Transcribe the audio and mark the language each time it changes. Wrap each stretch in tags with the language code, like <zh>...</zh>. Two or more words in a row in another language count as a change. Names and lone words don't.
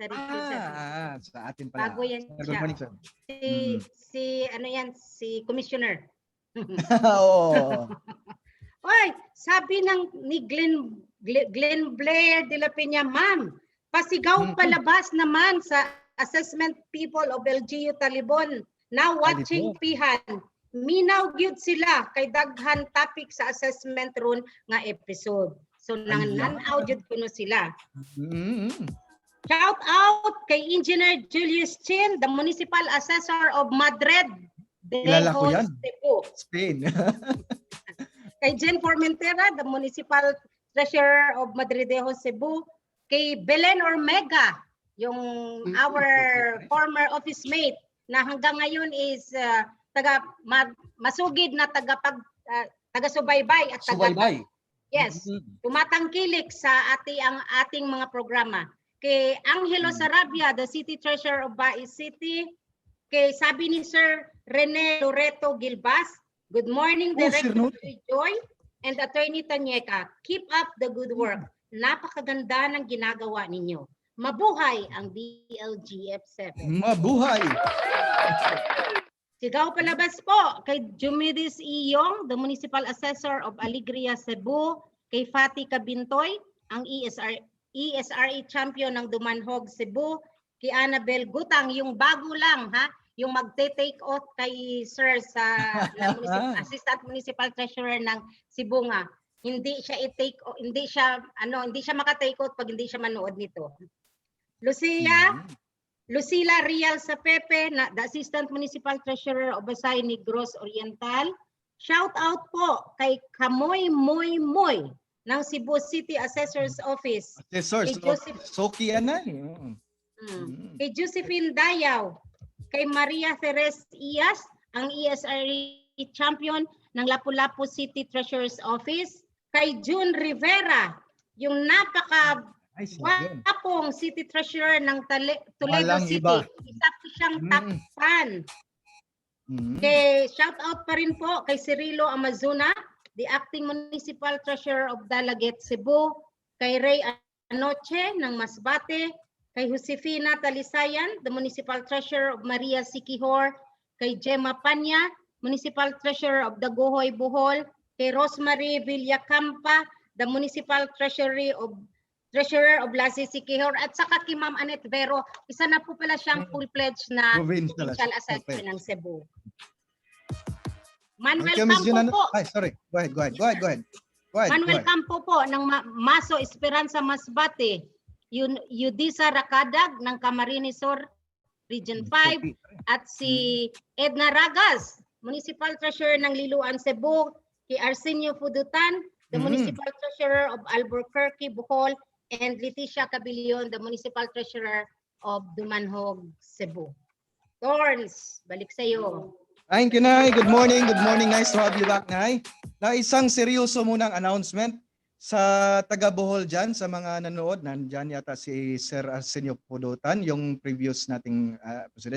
<tl>Sa atin pala. Bago yan</tl> <en>Good</en> <tl>siya.</tl> <en>morning, sir.</en> <tl>Si Commissioner. Oo. Oy, sabi ni Glenn Blair de la Peña, ma'am, pasigaw palabas naman sa</tl> <en>assessment people of LGU Talibon. Now watching pihan.</en> <ceb>Minaw gyud sila kay daghan topic sa assessment ron nga episode. So nanaw gyud kuno sila.</ceb> <en>Shout out</en> <ceb>kay Engineer Julius Chin,</ceb> <en>the Municipal Assessor of Madrid.</en> <tl>Kilala ko yan. Cebu. Spain.</tl> <en>Kay Jen Formentera, the Municipal Treasurer of Madridejo, Cebu.</en> <tl>Kay Belen Ormega, yung</tl> <en>our former office mate</en> <tl>na hanggang ngayon is masugid na taga-subaybay at Subaybay. Yes, tumatangkilik sa ating mga programa. Kay Angelo Sarabia,</tl> <en>the City Treasurer of Bai City.</en> <tl>Kay sabi ni Sir Rene Loreto Gilbas,</tl> <en>good morning, Director Joy and Attorney Tanyeka. Keep up the good work.</en> <tl>Napakaganda ng ginagawa ninyo. Mabuhay ang DLGF7. Mabuhay! Sigaw palabas po kay Jumidis Iyong,</tl> <en>the Municipal Assessor of Alegria, Cebu.</en> <tl>Kay Fatih Cabintoy, ang</tl> <en>ESRE Champion</en> <tl>ng Dumanhog, Cebu. Kay Annabel Gutang, yung bago lang, yung magte-take off kay Sir sa</tl> <en>Assistant Municipal Treasurer</en> <tl>ng Cebu nga. Hindi siya maka-take out pag hindi siya manood nito.</tl> <en>Lucila Rial sa Pepe, the Assistant Municipal Treasurer of Basay Negros Oriental. Shout out</en> <tl>po kay Kamoy Moy Moy ng Cebu City Assessor's Office. Assessors, Soki yan na. Kay Josephine Dayaw, kay Maria Teres Iyas, ang</tl> <en>ESRE Champion</en> <tl>ng Lapu-Lapu City Treasurer's Office. Kay June Rivera, yung Ay, yun. Wapong</tl> <en>City Treasurer</en> <tl>ng Toledo Walang City. iba. Isa po siyang takpan.</tl> <en>Shout out</en> <tl>pa rin po kay Cirilo Amazuna,</tl> <en>the Acting Municipal Treasurer of Dalaget, Cebu, kay Ray Anoche ng Masbate, kay Josefina Talisayan, the Municipal Treasurer of Maria Siquijor, kay Gemma Panya, Municipal Treasurer of Dagohoy, Bohol, kay Rosemary Villacampa, the Municipal Treasurer of Lasy Siquijor,</en> <tl>at saka kay Ma'am Annette Vero, isa na po pala siyang full-pledged na</tl> <en>Provincial provincial assessor okay.</en> <tl>ng Cebu.</tl> <en>Thank Manuel you, Ms. Campo Junano.</en> <tl>po. Ay,</tl> <en>sorry. Go ahead.</en> <tl>Manuel Campo po ng Maso Esperanza Masbate. Yudisa Rakadag ng Camarines Sur Region 5 at si Edna Ragas,</tl> <en>Municipal Treasurer</en> <tl>ng Liloan, Cebu, kay Arsenio Fudutan,</tl> <en>the Municipal Treasurer of Albuquerque, Bohol, and Leticia Cabilion, the Municipal Treasurer of Dumanhog, Cebu.</en> <tl>Torns, balik sa iyo.</tl> <en>Thank you, Nay. Good morning. Nice to have you back, Nay.</en> <tl>Na isang seryoso munang announcement sa taga Bohol dyan, sa mga nanood. Nandyan yata si Sir Arsenio Pudutan, yung previous nating president.</tl>